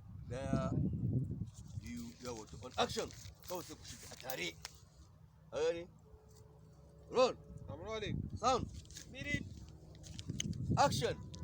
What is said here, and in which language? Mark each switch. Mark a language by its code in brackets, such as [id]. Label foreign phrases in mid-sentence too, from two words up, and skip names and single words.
[ha] Ɗaya, biyu, yawa, [en] to, on action. [ha] Kawai sai ku shiga a tare. Ka gani? [en] Roll. I'm rolling. Sound. Beat it. Action.